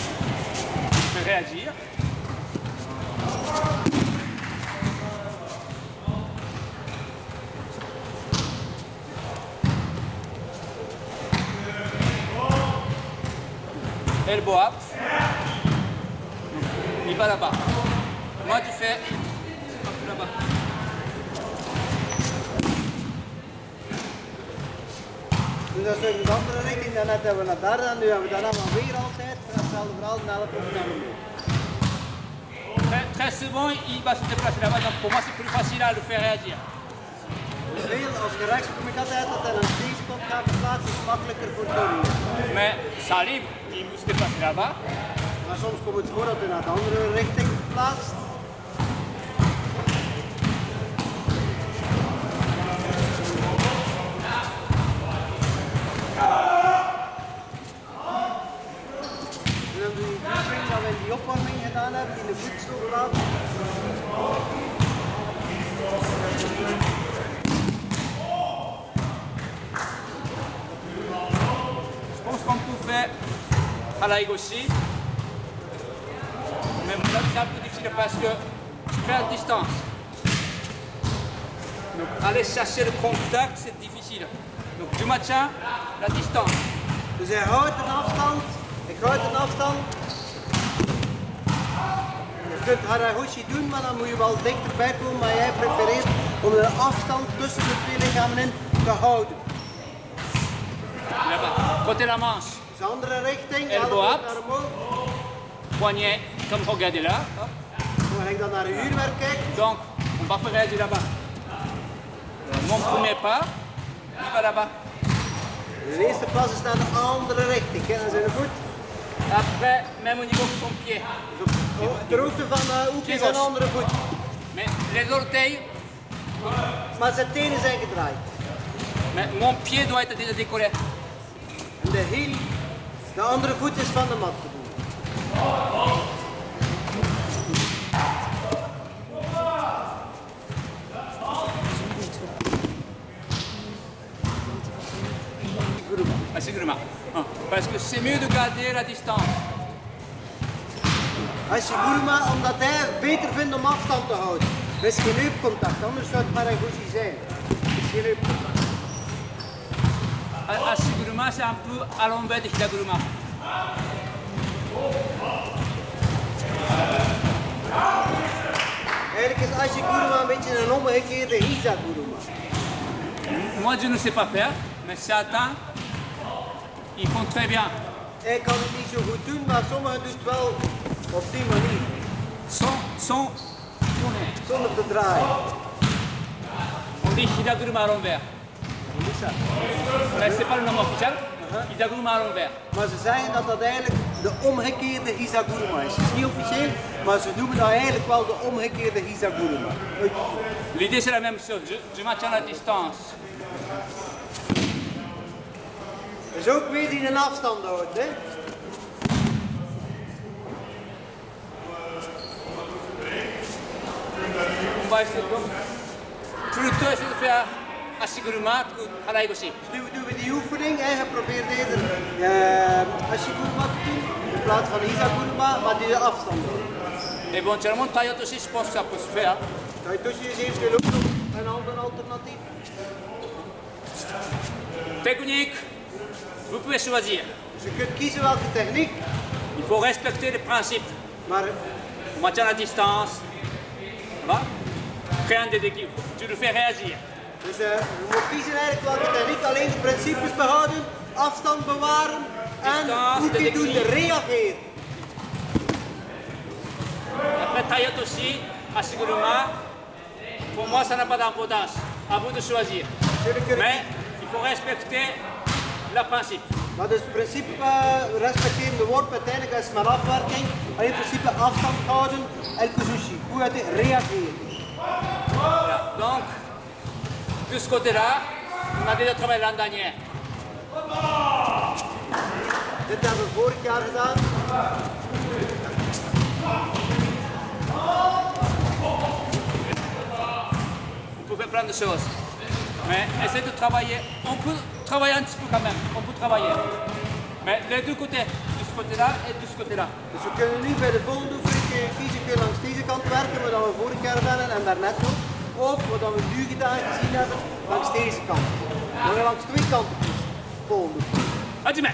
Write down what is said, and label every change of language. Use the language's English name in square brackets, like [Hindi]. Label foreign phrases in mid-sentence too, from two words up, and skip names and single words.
[French] Je vais réagir. [English] Elbow up. [French] Il va là-bas. Moi, tu fais là-bas. [Dutch] Dus dat is in de andere richting, daarnet hebben we naar daar en nu hebben we daarna maar weer altijd hetzelfde verhaal, naar de professionele. [French] Très souvent, il va se déplacer là-bas, donc pour moi c'est plus facile à le faire réagir. [Dutch] Veel, als je rechts kom ik altijd dat hij een steekstop gaat verplaatsen, is makkelijker voor Tony. [French] Mais ça arrive, il se déplace là-bas. [Dutch] Maar soms komt het voor dat hij naar de andere richting verplaatst. En dan doe je die swing dat we in die opwarming gedaan hebben, in de voet zo gelaten. [French] Je pense qu'on peut faire à la gauche. Mais là c'est un peu difficile parce que je fais à distance. Donc aller chercher le contact c'est difficile. Donc je maintiens la distance. [Dutch] Dus hij houdt een afstand, ik houd een afstand. Je kunt Haraguchi doen, maar dan moet je wel dichterbij komen, maar jij prefereert om de afstand tussen de twee lichamen in te houden. [French] Là-bas, côté la manche. [Dutch] Dus de andere richting, [English] Elbow [Dutch] elleboog [English] up. [Dutch] naar omhoog. [French] Poignet, comme regardez là. Hop. [Dutch] Als ik dan naar een uurwerk kijk, [French] Donc, on va faire réagir là-bas. Mon premier pas, il va là-bas. [Dutch] de eerste pas is naar de andere richting. Kijk naar zijn voet. [French] Après, même au niveau de son pied. [Dutch] Dus op de hoogte van de hoek is zijn andere voet. [French] Mais les orteils, [Dutch] Maar zijn tenen zijn gedraaid. [French] mais mon pied doit être déjà décollé. [Dutch] En de heel, de andere voet is van de mat te doen. [French] Assiguruma. Parce que c'est mieux de garder la distance. [Dutch] Hashiguruma, omdat hij het beter vindt om afstand te houden. Er is geen heupcontact, anders zou het Haraguchi zijn. Er is geen heupcontact. [French] Assiguruma, c'est un peu à l'envers de Hidaguruma. [Dutch] Eigenlijk is Hashiguruma een beetje een omgekeerde Hizaguruma. [French] Moi, je ne sais pas faire, mais certains, ils font très bien. [Dutch] Hij kan het niet zo goed doen, maar sommigen doen het wel op die manier. [French] Sans tourner. [Dutch] Zonder te draaien. [French] On dit Hidaguruma à l'envers. Mais c'est pas le nom officiel. Hidaguruma à l'envers. [Dutch] Maar ze zeggen dat dat eigenlijk de omgekeerde Hizaguruma is. Het is niet officieel, maar ze noemen dat eigenlijk wel de omgekeerde Hizaguruma. [French] L'idée c'est la même chose, je maintiens la distance. [Dutch] Dus ook weer die een afstand houdt, hè? [French] On va essayer donc plutôt essayer de faire Assiguruma que Haraigoshi. [Dutch] Nu doen we die oefening, hè? Je probeert eerder Hashiguruma te doen in plaats van Hizaguruma, maar die de afstand houdt. [French] Éventuellement, Tayotoshi, je pense que ça peut se faire. [Dutch] Taitoshi is eventueel ook nog een ander alternatief. [French] Technique, vous pouvez choisir. [Dutch] Dus je kunt kiezen welke techniek, [French] Il faut respecter les principes. [Dutch] maar [French] On maintient la distance. Voilà. Rien de déséquilibre. Tu le fais réagir. [Dutch] dus je moet kiezen eigenlijk welke techniek, alleen de principes behouden, afstand bewaren en hoe je doet reageren. [French] Après Tayotoshi, Assiguruma, pour moi, ça n'a pas d'importance. À vous de choisir. Mais il faut respecter le principe. [Dutch] Maar dus het principe respecteren, de worp uiteindelijk is maar afwerking. En in principe afstand houden en kuzushi. Hoe gaat hij reageren? [French] Voilà. Donc, de ce côté-là, on a déjà travaillé l'année dernière. [Dutch] Dit hebben we vorig jaar gedaan. [French] On peut faire plein de choses. Mais essayez de travailler. On peut travailler un petit peu quand même. On peut travailler. Mais les deux côtés, de ce côté-là et de ce côté-là. [Dutch] Dus we kunnen nu bij de volgende oefening kiezen, kun je langs deze kant werken, wat we vorig jaar gedaan hebben en daarnet nog. Of wat we nu gedaan gezien hebben, langs deze kant. Dan gaan we langs twee kanten kiezen. Volgende oefening. [Japanese] Hajime!